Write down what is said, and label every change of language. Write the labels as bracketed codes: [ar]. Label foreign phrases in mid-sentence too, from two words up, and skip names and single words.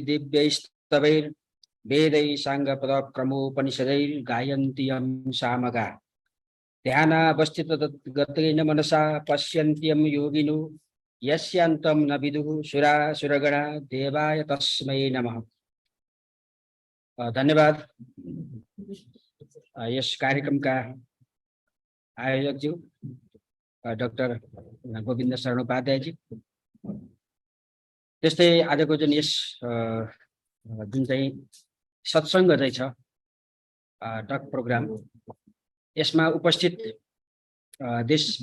[sa] दिव्यैस्तवैर् वेदैः साङ्गपदक्रमोपनिषदैर् गायन्ति यं सामगा ध्यानावस्थितगतेन मनसा पश्यन्ति यं योगिनो यस्यान्तं न विदुः सुरासुरगणा देवाय तस्मै नमः। [ne] धन्यवाद। यस कार्यक्रमका आयोजकज्यू डाक्टर गोविन्द शरण उपाध्यायजी, त्यस्तै आजको जुन यस जुन चाहिँ सत्सङ्ग चाहिँ छ [en] talk program, [ne] यसमा उपस्थित देश